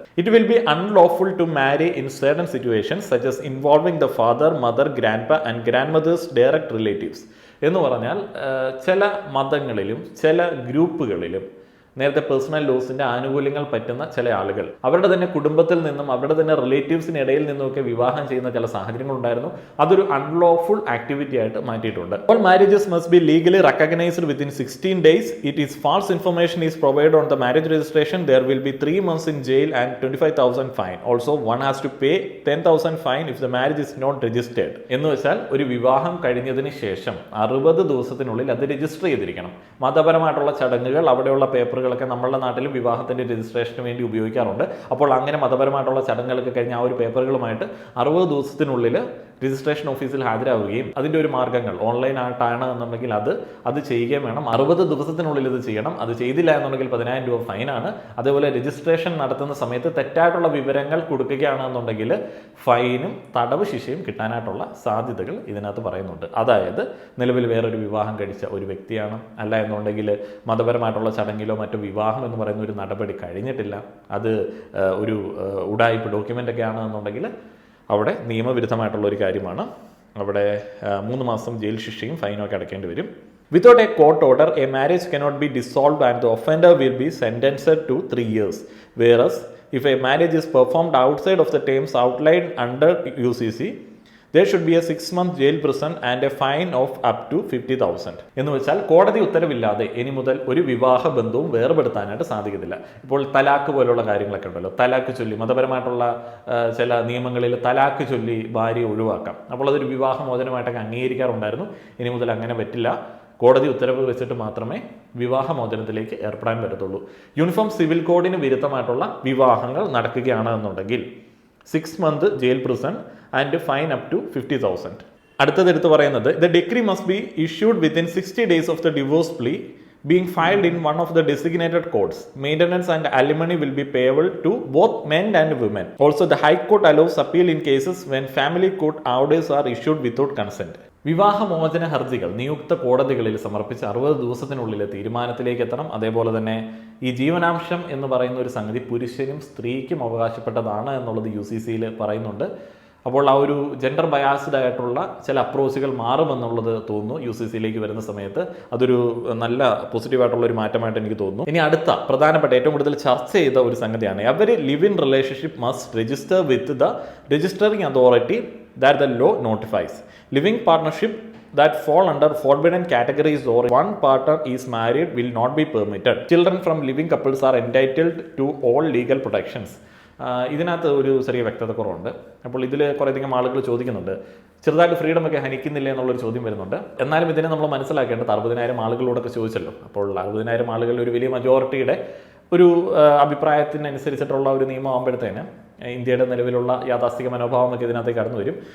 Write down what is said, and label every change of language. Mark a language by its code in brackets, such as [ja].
[en] it will be unlawful to marry in certain situations such as involving the father, mother, grandpa and grandmothers direct relatives [ml] എന്ന് പറഞ്ഞാൽ ചില മതങ്ങളിലും ചില ഗ്രൂപ്പുകളിലും നേരത്തെ personal ലോസിന്റെ ആനുകൂല്യങ്ങൾ പറ്റുന്ന ചില ആളുകൾ അവരുടെ തന്നെ കുടുംബത്തിൽ നിന്നും അവരുടെ തന്നെ റിലേറ്റീവ്സിന് ഇടയിൽ നിന്നുമൊക്കെ വിവാഹം ചെയ്യുന്ന ചില സാഹചര്യങ്ങൾ ഉണ്ടായിരുന്നു. അതൊരു അൺലോഫുൾ ആക്ടിവിറ്റി ആയിട്ട് മാറ്റിയിട്ടുണ്ട്. [en] All marriages must be legally recognised within 16 days. It is false information is provide on the marriage registration. There will be 3 months in jail and 25,000 fine. Also one has to pay 10,000 fine if the marriage is not registered. [ml] എന്ന് വെച്ചാൽ ഒരു വിവാഹം കഴിഞ്ഞതിന് ശേഷം 60 ദിവസത്തിനുള്ളിൽ അത് register ചെയ്തിരിക്കണം. മതപരമായിട്ടുള്ള ചടങ്ങുകൾ, അവിടെയുള്ള പേപ്പർ ൊക്കെ നമ്മുടെ നാട്ടിലും വിവാഹത്തിന്റെ രജിസ്ട്രേഷന് വേണ്ടി ഉപയോഗിക്കാറുണ്ട്. അപ്പോൾ അങ്ങനെ മതപരമായിട്ടുള്ള ചടങ്ങുകളൊക്കെ കഴിഞ്ഞ് ആ ഒരു പേപ്പറുകളുമായിട്ട് 60 ദിവസത്തിനുള്ളിൽ രജിസ്ട്രേഷൻ ഓഫീസിൽ ഹാജരാവുകയും അതിൻ്റെ ഒരു മാർഗ്ഗങ്ങൾ ഓൺലൈൻ ആയിട്ടാണ് എന്നുണ്ടെങ്കിൽ അത് ചെയ്യുകയും വേണം. 60 ദിവസത്തിനുള്ളിൽ ഇത് ചെയ്യണം. അത് ചെയ്തില്ല എന്നുണ്ടെങ്കിൽ 10,000 രൂപ ഫൈനാണ്. അതേപോലെ രജിസ്ട്രേഷൻ നടത്തുന്ന സമയത്ത് തെറ്റായിട്ടുള്ള വിവരങ്ങൾ കൊടുക്കുകയാണെന്നുണ്ടെങ്കിൽ ഫൈനും തടവ് ശിക്ഷയും കിട്ടാനായിട്ടുള്ള സാധ്യതകൾ ഇതിനകത്ത് പറയുന്നുണ്ട്. അതായത് നിലവിൽ വേറൊരു വിവാഹം കഴിച്ച ഒരു വ്യക്തിയാണ്, അല്ല എന്നുണ്ടെങ്കിൽ മതപരമായിട്ടുള്ള ചടങ്ങിലോ മറ്റോ വിവാഹം എന്ന് പറയുന്ന ഒരു നടപടി കഴിഞ്ഞിട്ടില്ല, അത് ഒരു ഉഡായിപ്പ് ഡോക്യുമെൻ്റ് ഒക്കെ ആണെന്നുണ്ടെങ്കിൽ അവിടെ നിയമവിരുദ്ധമായിട്ടുള്ള ഒരു കാര്യമാണ്. അവിടെ 3 മാസം ജയിൽ ശിക്ഷയും ഫൈനും ഒക്കെ അടയ്ക്കേണ്ടി വരും. [en] Without a court order, a marriage cannot be dissolved and the offender will be sentenced to 3 years. Whereas, if a marriage is performed outside of the terms outlined under UCC, there should be a 6-month jail prison and a fine of up to 50,000. [ml] എന്ന് വെച്ചാൽ കോടതി ഉത്തരവില്ലാതെ ഇനി മുതൽ ഒരു വിവാഹ ബന്ധവും വേർപെടുത്താനായിട്ട് സാധിക്കത്തില്ല. ഇപ്പോൾ തലാക്ക് പോലുള്ള കാര്യങ്ങളൊക്കെ ഉണ്ടല്ലോ, തലാക്ക് ചൊല്ലി മതപരമായിട്ടുള്ള ചില നിയമങ്ങളിൽ തലാക്ക് ചൊല്ലി ഭാര്യയെ ഒഴിവാക്കാം. അപ്പോൾ അതൊരു വിവാഹമോചനമായിട്ടൊക്കെ അംഗീകരിക്കാറുണ്ടായിരുന്നു. ഇനി മുതൽ അങ്ങനെ പറ്റില്ല. കോടതി ഉത്തരവ് വെച്ചിട്ട് മാത്രമേ വിവാഹമോചനത്തിലേക്ക് ഏർപ്പെടാൻ പറ്റത്തുള്ളൂ. യൂണിഫോം സിവിൽ കോഡിന് വിരുദ്ധമായിട്ടുള്ള വിവാഹങ്ങൾ നടക്കുകയാണ് എന്നുണ്ടെങ്കിൽ [en] 6 month jail prison and fine up to 50,000. [ml] അടുത്തതെടുത്ത് പറയുന്നത് [en] The degree must be issued within 60 days of the divorce plea being filed in one of the designated courts. Maintenance and alimony will be payable to both men and women. Also, the High Court allows appeal in cases when family court orders are issued without consent. [ml] വിവാഹമോചന ഹർജികൾ നിയുക്ത കോടതികളിൽ സമർപ്പിച്ച് 60 ദിവസത്തിനുള്ളിൽ തീരുമാനത്തിലേക്ക് എത്തണം. അതേപോലെ തന്നെ ഈ ജീവനാംശം എന്ന് പറയുന്ന ഒരു സംഗതി പുരുഷനും സ്ത്രീക്കും അവകാശപ്പെട്ടതാണ് എന്നുള്ളത് UCCയിൽ പറയുന്നുണ്ട്. അപ്പോൾ ആ ഒരു ജെൻഡർ ബയാസ്ഡ് ആയിട്ടുള്ള ചില അപ്രോച്ചുകൾ മാറുമെന്നുള്ളത് തോന്നുന്നു UCCയിലേക്ക് വരുന്ന സമയത്ത്. അതൊരു നല്ല പോസിറ്റീവായിട്ടുള്ള ഒരു മാറ്റമായിട്ട് എനിക്ക് തോന്നുന്നു. ഇനി അടുത്ത പ്രധാനപ്പെട്ട ഏറ്റവും കൂടുതൽ ചർച്ച ചെയ്ത ഒരു സംഗതിയാണ് [en] Every live in relationship must register with the registering authority that the law notifies. Living partnership that fall under forbidden categories or one partner is married will not be permitted. Children from living couples are entitled to all legal protections. [ml] ഇതിനകത്ത് ഒരു ചെറിയ വ്യക്തത കുറവുണ്ട്. അപ്പോൾ ഇതിൽ കുറേയധികം ആളുകൾ ചോദിക്കുന്നുണ്ട്, ചെറുതായിട്ട് ഫ്രീഡം ഒക്കെ ഹനിക്കുന്നില്ല എന്നുള്ളൊരു ചോദ്യം വരുന്നുണ്ട്. എന്നാലും ഇതിനെ നമ്മൾ മനസ്സിലാക്കേണ്ടത് 60,000 ആളുകളോടൊക്കെ ചോദിച്ചല്ലോ. അപ്പോൾ 60,000 ആളുകൾ ഒരു വലിയ മജോറിറ്റിയുടെ ഒരു അഭിപ്രായത്തിനനുസരിച്ചിട്ടുള്ള ഒരു നിയമം ആകുമ്പോഴത്തേന് ഇന്ത്യയുടെ നിലവിലുള്ള യാഥാസ്ഥിക മനോഭാവമൊക്കെ ഇതിനകത്ത് കടന്നു വരും.